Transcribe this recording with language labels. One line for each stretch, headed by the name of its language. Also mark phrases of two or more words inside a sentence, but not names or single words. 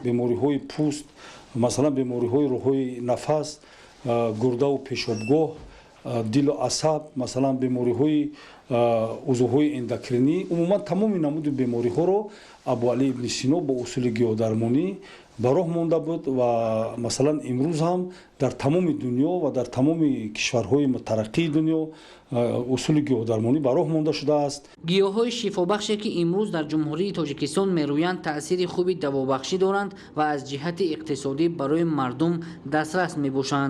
Persian: بیماری‌های پوست، مثلا بیماری‌های راه‌های نفس، گرده و پیشابگاه، دل و عصب، مثلا بیماری‌های عضوهای اندوکرینی، عموما تمام نمود بیماری‌ها را ابو علی ابن سینا با اصول گیاه درمانی
Tajik: ба роҳ монда буд ва масалан имрӯз ҳам дар тамоми дунё ва дар тамоми кишварҳои тараққии дунё усули гиёҳдармонӣ ба роҳ монда шудааст. гиёҳҳои шифобахше ки имрӯз дар ҷумҳурии тоҷикистон мерӯянд таъсири хуби давобахшӣ доранд ва аз ҷиҳати иқтисодӣ барои мардум дастрас мебошанд.